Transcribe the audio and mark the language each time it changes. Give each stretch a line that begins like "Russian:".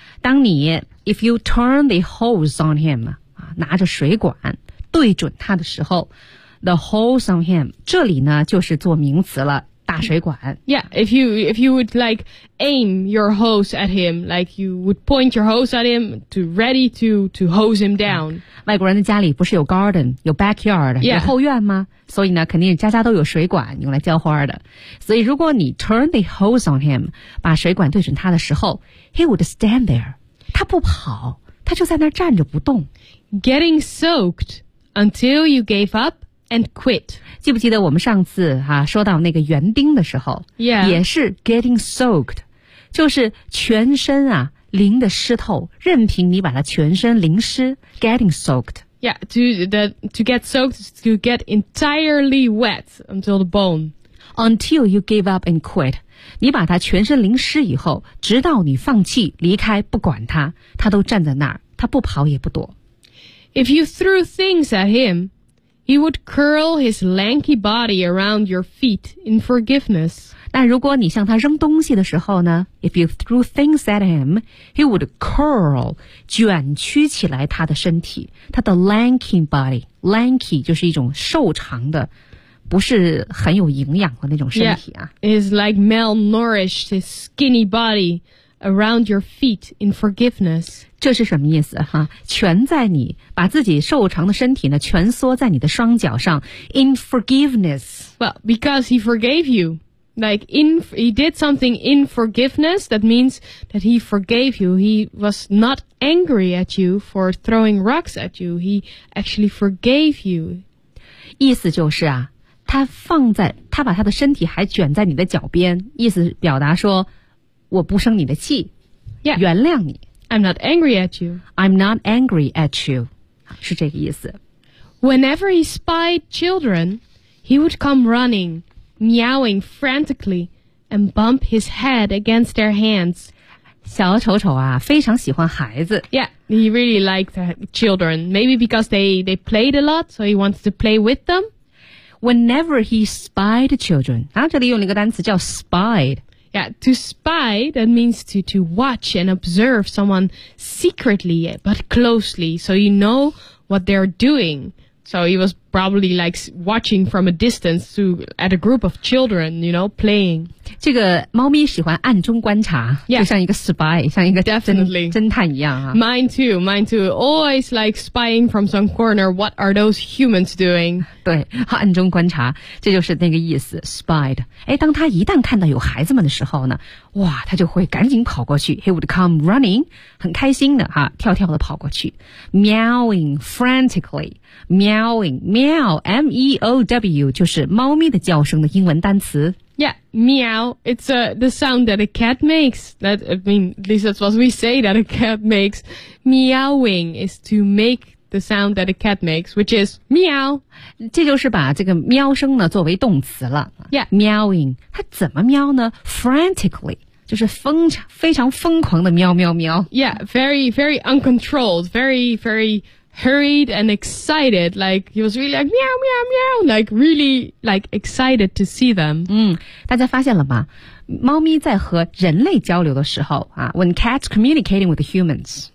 Chinese: 当你
English: if you turn the hose on him,
Chinese: 拿着水管对准他的时候
English: the hose on him,
Chinese: 这里呢就是做名词了大水管。
English: Yeah, if you would like aim your hose at him, like you would point your hose at him to ready to hose him down.
Chinese: 外国人的家里不是有 garden, 有 backyard,、
English: yeah.
Chinese: 有后院吗？所以呢肯定家家都有水管用来浇花的。所以如果你
English: turn the hose on him,
Chinese: 把水管对准他的时候
English: he would stand there.
Chinese: 他不跑他就在那站着不动。
English: Getting soaked until you gave up,and quit.
Chinese: 记不记得我们上次、说到那个园丁的时候、
English: yeah.
Chinese: 也是
English: getting soaked,
Chinese: 就是全身啊淋得湿透，任凭你把它全身淋湿 getting soaked.
English: Yeah, to get soaked is to get entirely wet until the bone. Until you give up and quit.
Chinese: 你把它全身淋湿以后，直到你放弃离开不管它，它都站在那儿，它不跑也不躲。
English: If you threw things at him, He would curl his lanky body around your feet in forgiveness.
Chinese: 但如果你向他扔东西的时候呢 ,
English: if you threw things at him, he would curl,
Chinese: 卷曲起来他的身体。他的 lanky body, lanky 就是一种瘦长的不是很有营养的那种身体啊。
English: Yeah, it's like malnourished his skinny body around your feet in forgiveness.
Chinese: 这是什么意思哈蜷在你把自己瘦长的身体呢蜷缩在你的双脚上
English: in forgiveness. Well, because he forgave you. Like, he did something in forgiveness, that means that he forgave you. He was not angry at you for throwing rocks at you. He actually forgave you.
Chinese: 意思就是啊，他放在，他把他的身体还卷在你的脚边，意思表达说，我不生你的气，
English: yeah.
Chinese: 原谅你。
English: I'm not angry at you. I'm not angry at you.
Chinese: 是这个意思。
English: Whenever he spied children, he would come running. Meowing frantically and bump his head against their hands.
Chinese: 小丑丑啊非常喜欢孩子。
English: Yeah, he really liked children. Maybe because they played a lot, so he wanted to play with them. Whenever he spied children.
Chinese: 然后这里用了一个单词叫 spied.
English: Yeah, to spy, that means to watch and observe someone secretly but closely, so you know what they're doing. So he was probably like watching from a distance to at a group of children, you know, playing.
Chinese: 这个猫咪喜欢暗中观察、
English: yeah.
Chinese: 就像一个 spy, 像一个
English: Definitely.
Chinese: 侦探一样、啊。
English: Mine too. Always like spying from some corner. What are those humans doing?
Chinese: 对暗中观察这就是那个意思 spied. 诶当他一旦看到有孩子们的时候呢哇他就会赶紧跑过去
English: He would come running,
Chinese: 很开心的哈跳跳的跑过去
English: meowing frantically.
Chinese: Meowing, meow, M-E-O-W, 就是猫咪的叫声的英文单词。
English: Yeah, meow, it's the sound that a cat makes. That, I mean, at least that's what we say that a cat makes. Meowing is to make the sound that a cat makes, which is meow.
Chinese: 这就是把这个喵声呢作为动词了。
English: Yeah.
Chinese: Meowing, 它怎么喵呢 ?Frantically. 就是非常疯狂的喵喵喵。
English: Yeah, very, very uncontrolled, very, very hurried and excited. Like, he was really like, meow, meow, meow, like, really, like, excited to see them.
Chinese: 大家发现了吗猫咪在和人类交流的时候、啊、
English: when cats communicating with the humans.